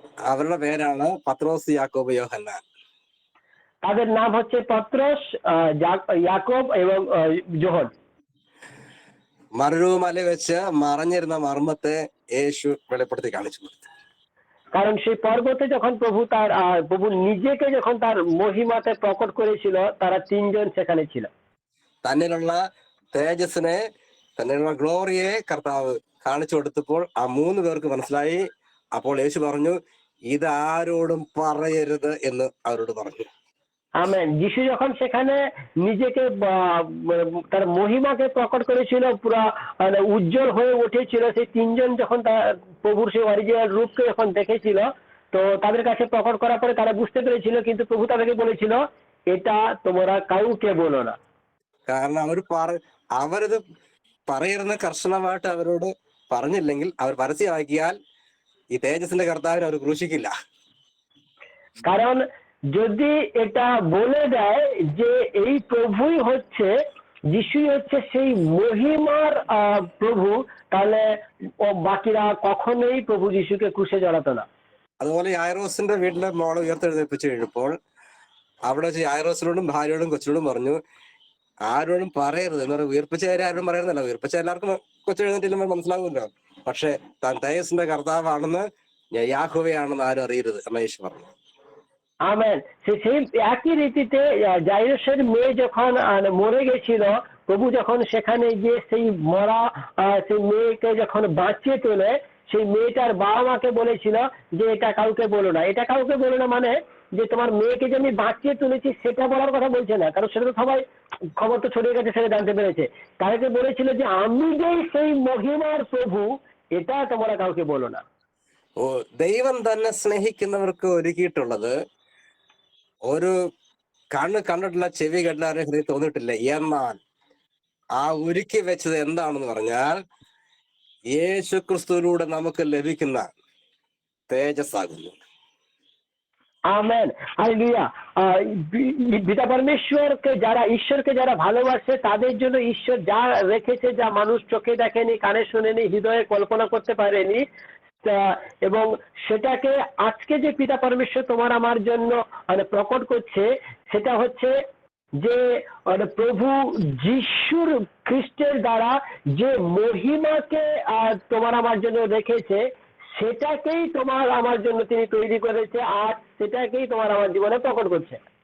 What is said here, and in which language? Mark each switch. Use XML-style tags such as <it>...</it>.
<ml>അവരുടെ പേരാണ് പത്രോസ്, യാക്കോബ്, യോഹന്നാൻ.</ml> <bn>তাদের নাম হচ্ছে পত্রস, ইয়াকব এবং যোহন।</bn> <ml>മറുരൂപമല വെച്ച് മറഞ്ഞിരുന്ന മർമ്മത്തെ യേശു വെളിപ്പെടുത്തി കാണിച്ചു കൊടുത്തു.</ml> <bn>কারণ সেই পর্বতে যখন প্রভু নিজেকে যখন তার মহিমাতে প্রকট করেছিল, তারা 3 জন সেখানে ছিল।</bn> <ml>തന്നിലുള്ള തേജസ്സിനെ, തന്നിലുള്ള ഗ്ലോറിയെ കർത്താവ് കാണിച്ചു കൊടുത്തപ്പോൾ ആ 3 പേർക്ക് മനസ്സിലായി. അപ്പോൾ യേശു പറഞ്ഞു, ഇത് ആരോടും പറയരുത് എന്ന് അവരോട് പറഞ്ഞു.</ml> <bn>আমেন। যিশু যখন সেখানে নিজেকে তার মহিমাকে প্রকট করেছিল, পুরা উজ্জ্বল হয়ে উঠেছিল, সেই 3 জন যখন প্রভুর সেই অরিজিনাল রূপকে যখন দেখেছিল, তো তাদের কাছে প্রকট করার পরে তারা বুঝতে পেরেছিল, কিন্তু প্রভু তাদেরকে বলেছিল এটা তোমরা কাউকে বলো না।</bn> <ml>കാരണം അവരിത് പറയുന്ന കർശനമായിട്ട് അവരോട് പറഞ്ഞില്ലെങ്കിൽ, അവർ പരസ്യമാക്കിയാൽ ഈ തേജസ്സിന്റെ കർത്താവിനെ അവർ ക്രൂശിക്കില്ല.</ml> <bn>কারণ যদি এটা বলে দেয় যে এই প্রভুই হচ্ছে, যিশুই হচ্ছে সেই মহিমার প্রভু, তাহলে বাকিরা কখনোই প্রভু যিশুকে ক্রুশে জড়াতো না।</bn> <ml>അതുപോലെ യായിറോസിന്റെ വീട്ടിലെ മോളെ ഉയർത്തെഴുന്നേൽപ്പിച്ചു കഴിഞ്ഞപ്പോൾ അവിടെ വെച്ച് യായിറോസിനോടും ഭാര്യയോടും കൊച്ചിനോടും പറഞ്ഞു, ആരോടും പറയരുത് എന്ന് പറഞ്ഞാൽ, ഉയർപ്പിച്ചവരെ ആരും പറയുന്നില്ല. ഉയർപ്പിച്ച എല്ലാവർക്കും കൊച്ചെഴുന്നേറ്റില്ലുമ്പോൾ മനസ്സിലാവുമല്ലോ. പക്ഷെ താൻ തേജസ്സിന്റെ കർത്താവാണെന്ന്, യാഹോവയാണെന്ന് ആരും അറിയരുത് എന്ന് യേശു പറഞ്ഞു.</ml> <bn>আমেন। সেই একই রীতিতে জাইরসের মেয়ে যখন মরে গেছিল, প্রভু যখন সেখানে গিয়ে সেই মরা সেই মেয়েকে যখন বাঁচিয়ে তোলে, সেই মেয়েটার বাবা মাকে বলেছিল যে এটা কাউকে বলো না। এটা কাউকে বলো না মানে যে তোমার মেয়েকে যে আমি বাঁচিয়ে তুলেছি সেটা বলার কথা বলছে না, কারণ সেটা তো সবাই খবর তো ছড়িয়ে গেছে, সেটা জানতে পেরেছে। তাদেরকে বলেছিল যে আমি যে সেই মহিমার প্রভু, এটা তোমরা কাউকে বলো না।</bn> <ml>ദൈവം തന്നെ സ്നേഹിക്കുന്നവർക്ക് ഒരുക്കിയിട്ടുള്ളത് ഒരു കണ്ണ് കണ്ടിട്ടില്ല, ചെവി കേട്ടില്ല, ഹൃദയം തോന്നിയിട്ടില്ല. എന്നാൽ ആ ഒരുക്കി വെച്ചത് എന്താണെന്ന് പറഞ്ഞാൽ, യേശു ക്രിസ്തുവിലൂടെ നമുക്ക് ലഭിക്കുന്ന തേജസ്സാകുന്നു.</ml> <bn>Amen, hallelujah. পিতা পরমেশ্বরকে যারা, ঈশ্বরকে যারা ভালোবাসে, তাদের জন্য ঈশ্বর যা রেখেছে, যা মানুষ চোখে দেখেনি, কানে শুনেনি, হৃদয়ে কল্পনা করতে পারেনি, এবং সেটাকে আজকে যে পিতা পরমেশ্বর তোমার আমার জন্য প্রকট করছে, সেটা হচ্ছে যে প্রভু যিশুর খ্রিস্টের দ্বারা যে মহিমাকে তোমার আমার জন্য রেখেছে, সেটাকেই তোমার আমার জন্য তিনি তৈরি করেছে, আর সেটাকেই তোমার আমার জীবনে প্রকট করছে।</bn>